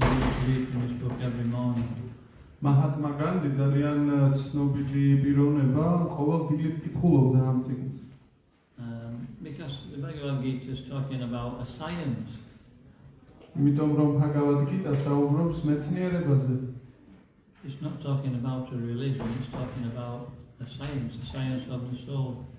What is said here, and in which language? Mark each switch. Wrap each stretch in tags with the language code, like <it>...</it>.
<en>He used to read from this book every morning.</en> <ka>Mahatma Gandhi ძალიან ცნობილი პიროვნება, ყოველდღიურად კითხულობდა ამ წიგნს.</ka> <en>Because the Bhagavad Gita is talking about a science.</en> <ka>იმიტომ რომ Bhagavad Gita საუბრობს მეცნიერებაზე.</ka> <en>It's not talking about a religion, it's talking about a science of the soul.</en>